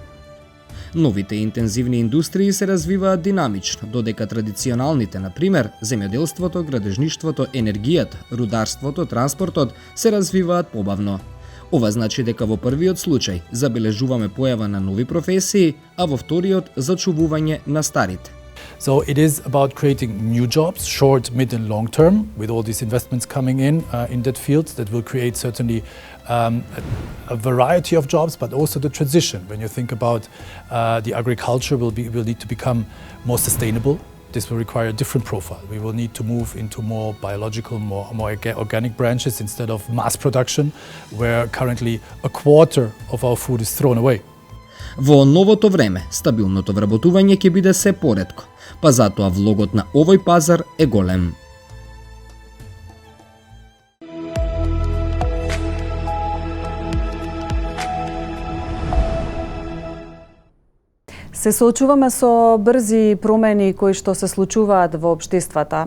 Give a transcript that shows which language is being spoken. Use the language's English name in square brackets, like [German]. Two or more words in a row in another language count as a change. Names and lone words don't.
[Macedonian] Новите интензивни индустрии се развиваат динамично, додека традиционалните, например, земјоделството, градежништвото, енергијата, рударството, транспортот, се развиваат побавно. Ова значи дека во првиот случај забележуваме појава на нови професии, а во вториот зачувување на старите. [English] So it is about creating new jobs, short, mid and long term, with all these investments coming in that field that will create certainly a variety of jobs, but also the transition. When you think about the agriculture will need to become more sustainable. This will require a different profile. We will need to move into more biological, more organic branches instead of mass production, where currently a quarter of our food is thrown away. [Macedonian] Во новото време, стабилното вработување ќе биде се поретко, па затоа влогот на овој пазар е голем. Се соочуваме со брзи промени кои што се случуваат во општествата.